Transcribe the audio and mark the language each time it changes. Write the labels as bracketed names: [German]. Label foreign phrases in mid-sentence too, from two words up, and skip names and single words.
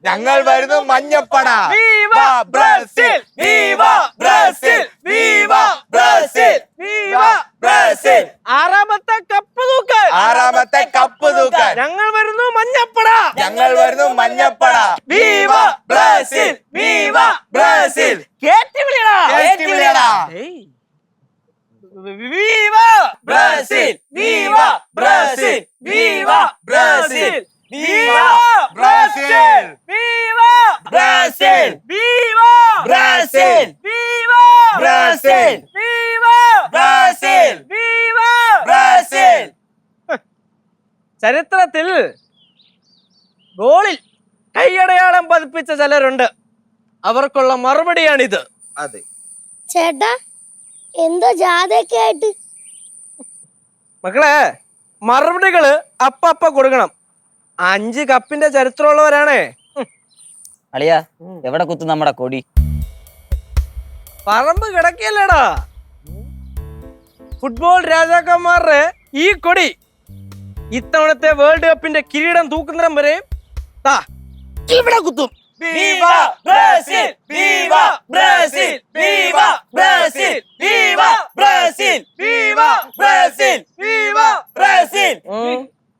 [Malayalam] വിവ ബ്രസീൽ, വിവ ബ്രസീൽ, വിവ ബ്രസീൽ, വിവ ബ്രസീൽ. ആറാമത്തെ കപ്പ് തൂക്കാൻ ഞങ്ങൾ വരുന്നു മഞ്ഞപ്പട. വിവ ബ്രസീൽ, വിവ ബ്രസീൽ. കേറ്റി വിളിയടാ. Viva Brazil! Viva Brazil! Viva Brazil! Viva Brazil! Viva Brazil! Viva Brazil! Viva Brazil! Viva Brazil! Viva Brazil! ചരിത്രത്തിൽ ഗോളിൽ കൈയടയാളം പതിപ്പിച്ച ചിലരുണ്ട്. അവർക്കുള്ള മറുപടിയാണിത്. അതെ ചേട്ടാ, എന്തോ ജാഥയൊക്കെ ആയിട്ട്. മക്കളെ മറുപടികള് അപ്പ കൊടുക്കണം. 5 കപ്പിന്റെ ചരിത്രമുള്ളവരാണേ. അളിയ എവിടെ കുത്തും നമ്മുടെ കൊടി? പറമ്പ് കിടക്കിയല്ലേടാ. ഫുട്ബോൾ രാജാക്കന്മാരുടെ ഈ കൊടി ഇത്തവണത്തെ വേൾഡ് കപ്പിന്റെ കിരീടം തൂക്കുന്നിടം വരെ ഇവിടെ കുത്തും. Viva Brasil! Viva Brasil! Viva Brasil! Viva Brasil! Viva Brasil! Viva Brasil!